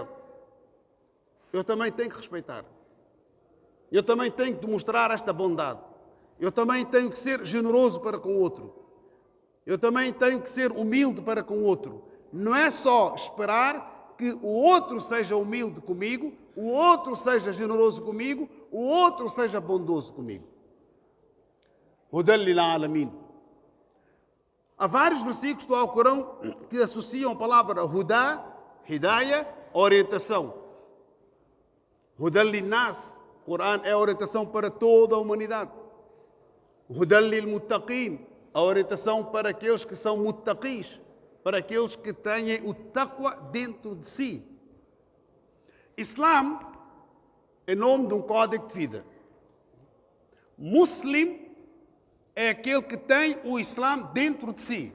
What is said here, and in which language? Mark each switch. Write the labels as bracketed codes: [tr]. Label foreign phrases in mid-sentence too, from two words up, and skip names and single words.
[pt] Eu também tenho que respeitar. Eu também tenho que demonstrar esta bondade. Eu também tenho que ser generoso para com o outro. Eu também tenho que ser humilde para com o outro. Não é só esperar que o outro seja humilde comigo, o outro seja generoso comigo, o outro seja bondoso comigo. [ar] هدى للعالمين. [pt] Há vários versículos do Alcorão que associam a palavra Huda, Hidayah, orientação. [ar] هدى للناس. [pt] O Corão é a orientação para toda a humanidade. [ar] هدى للمتقين. [pt] A orientação para aqueles que são muttaqis, para aqueles que têm o taqwa dentro de si. Islam é nome de um código de vida. Muslim é aquele que tem o Islã dentro de si.